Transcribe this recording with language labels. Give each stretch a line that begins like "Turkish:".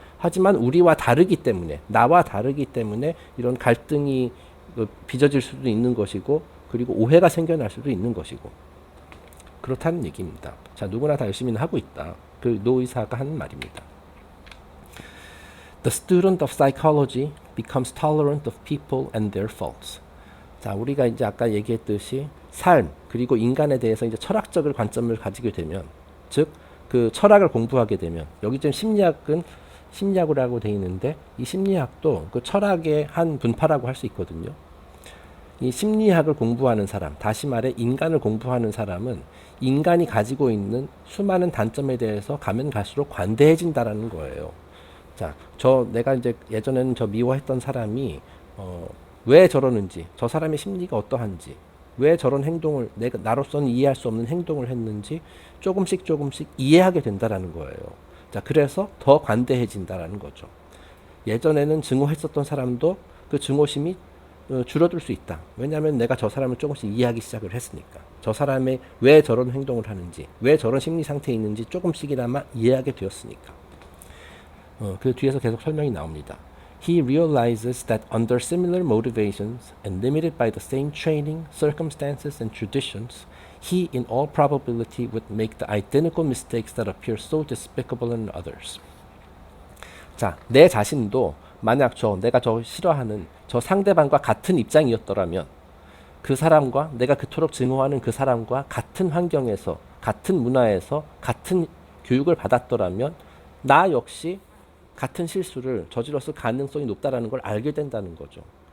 Korean: 하지만 나와 다르기 때문에 이런 갈등이 빚어질 수도 있는 것이고, 그리고 오해가 생겨날 수도 있는 것이고, 그렇다는 얘기입니다. 자, 누구나 다 열심히는 하고 있다. 그 노 의사가 하는 말입니다.
English: The student of psychology becomes tolerant of people and their faults.
Korean: 자, 우리가 이제 아까 얘기했듯이 삶 그리고 인간에 대해서 이제 철학적인 관점을 가지게 되면, 즉 그 철학을 공부하게 되면, 여기 지금 심리학은 심리학이라고 돼 있는데 이 심리학도 그 철학의 한 분파라고 할 수 있거든요. 이 심리학을 공부하는 사람, 다시 말해 인간을 공부하는 사람은 인간이 가지고 있는 수많은 단점에 대해서 가면 갈수록 관대해진다라는 거예요. 자, 내가 이제 예전에는 미워했던 사람이 왜 저러는지, 저 사람의 심리가 어떠한지, 왜 저런 행동을 나로서는 이해할 수 없는 행동을 했는지 조금씩 이해하게 된다라는 거예요. 자, 그래서 더 관대해진다라는 거죠. 예전에는 증오했었던 사람도 그 증오심이 줄어들 수 있다. 왜냐하면 내가 저 사람을 조금씩 이해하기 시작을 했으니까. 저 사람의 왜 저런 행동을 하는지, 왜 저런 심리 상태에 있는지 조금씩이나마 이해하게 되었으니까. 그 뒤에서 계속 설명이 나옵니다.
English: He realizes that under similar motivations and limited by the same training, circumstances, and traditions, he in all probability would make the identical mistakes that appear so despicable in others.
Korean: 자, 내 자신도 만약 내가 싫어하는 저 상대방과 같은 입장이었더라면, 그 사람과 내가 그토록 증오하는 그 사람과 같은 환경에서, 같은 문화에서, 같은 교육을 받았더라면 나 역시 같은 실수를 저질렀을 가능성이 높다라는 걸 알게 된다는 거죠.